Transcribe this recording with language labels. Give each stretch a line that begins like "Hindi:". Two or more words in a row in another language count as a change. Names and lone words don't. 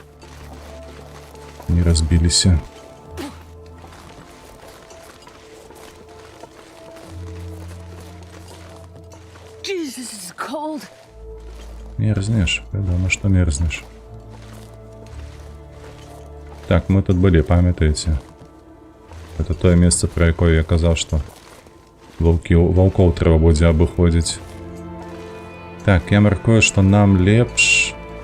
Russian: Не разбилися.
English: Jesus, this is cold.
Belarusian: Мерзнеш, вядома, што мерзнеш. Так, мы тут былі, памятаеце? Это тое месца, пра якое я казаў, што ваўкоў трэба будзе абыходзіць. Так, я мяркую, што нам лепш...